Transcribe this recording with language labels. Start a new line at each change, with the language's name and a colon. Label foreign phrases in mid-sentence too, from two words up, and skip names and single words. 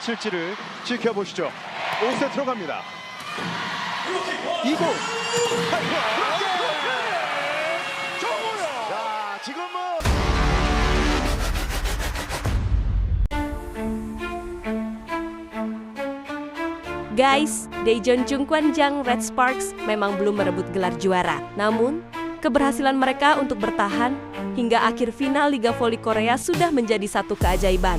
Korean: 펼칠지를 지켜보시죠. 5세트로 갑니다. 이공 정우영. 자, 지금은
Indonesian: Guys, Daejeon Jungkwanjang Red Sparks memang belum merebut gelar juara. Namun, keberhasilan mereka untuk bertahan hingga akhir final Liga Voli Korea sudah menjadi satu keajaiban.